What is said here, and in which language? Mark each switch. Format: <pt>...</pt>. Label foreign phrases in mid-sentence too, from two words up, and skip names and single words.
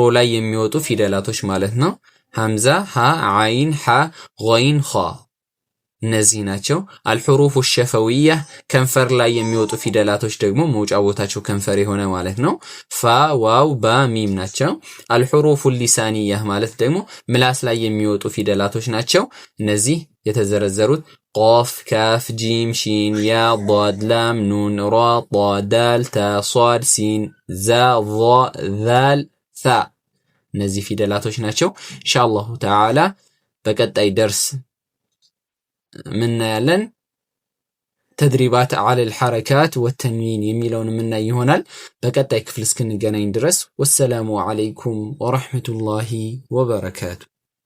<am>ላይ የሚወጡ ፊደላቶች ማለት ነው ሐምዛ ሀ አይን ሐ ገይን ኻ እነዚህ ናቸው</am> <ar>الحروف الشفوية</ar> <am>ከንፈር ላይ የሚወጡ ፊደላቶች ደግሞ መውጫ ቦታቸው ከንፈር የሆነ ማለት ነው ፋ ዋው ባ ሚም ናቸው</am> <ar>الحروف اللسانية</ar> <am>ማለት ደግሞ ምላስ ላይ የሚወጡ ፊደላቶች ናቸው እነዚህ የተዘረዘሩት</am> <ar>قاف كاف جيم شين يا ضاد لام نون را طا دال تا صاد سين زا ظا ذال ثا</ar> <am>እነዚህ ፊደላቶች ናቸው</am> <ar>إن شاء الله تعالى</ar> <am>በቀጣይ ደርስ ምን ያለን</am> <ar>تدريبات على الحركات والتنوين</ar> <am>የሚለውን ምን ይሆናል በቀጣይ ክፍል እስክንገናኝ ድረስ</am> <ar>والسلام عليكم ورحمة الله وبركاته</ar>